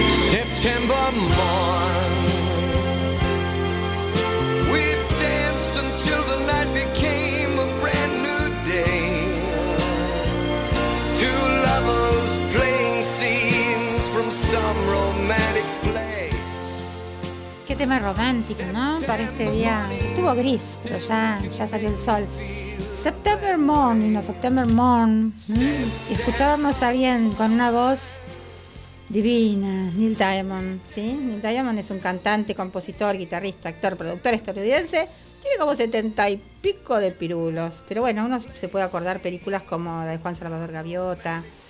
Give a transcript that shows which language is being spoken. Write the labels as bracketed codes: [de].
[en] September morn, we danced until the night became a brand new day. Two lovers playing scenes from some romantic play. [es] Qué tema romántico, ¿no? Para este día. Estuvo gris, pero ya salió el sol. September morn, y no September morn. Escuchábamos a alguien con una voz divina, Neil Diamond, ¿sí? Neil Diamond es un cantante, compositor, guitarrista, actor, productor estadounidense. Tiene como 70 y pico de pirulos. Pero bueno, uno se puede acordar películas como la de Juan Salvador Gaviota.